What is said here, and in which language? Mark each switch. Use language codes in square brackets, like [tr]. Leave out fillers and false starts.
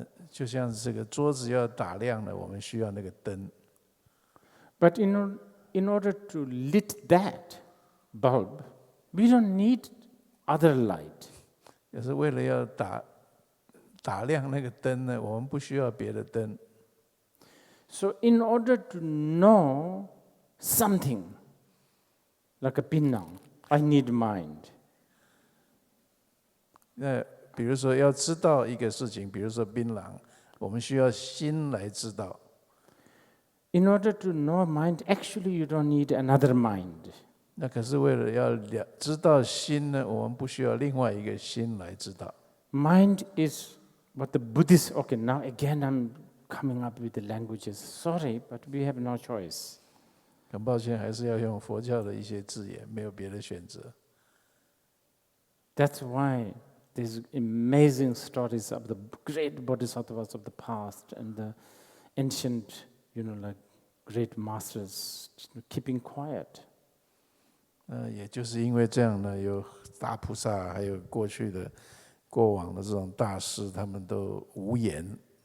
[zh] 就像这个桌子要打亮了，我们需要那个灯。 [en] But in order to lit that bulb, we don't need other light. [zh] 可是为了要打亮那个灯呢，我们不需要别的灯。 [en] So in order to know something, like a pinnang, I need mind. [zh] 那比如说要知道一个事情，比如说槟榔，我们需要心来知道。 [en] In order to know mind, actually you don't need another mind. [zh] 那可是为了要知道心呢，我们不需要另外一个心来知道。 [en] Mind is what the Buddhists, okay, now again I'm coming up with the languages. Sorry, but we have no choice. [zh] 很抱歉，还是要用佛教的一些字眼，没有别的选择。 [en] That's why there's amazing stories of the great bodhisattvas of the past and the ancient, like great masters keeping quiet. [zh] 也就是因为这样呢，有大菩萨，还有过往的这种大师，他们都无言。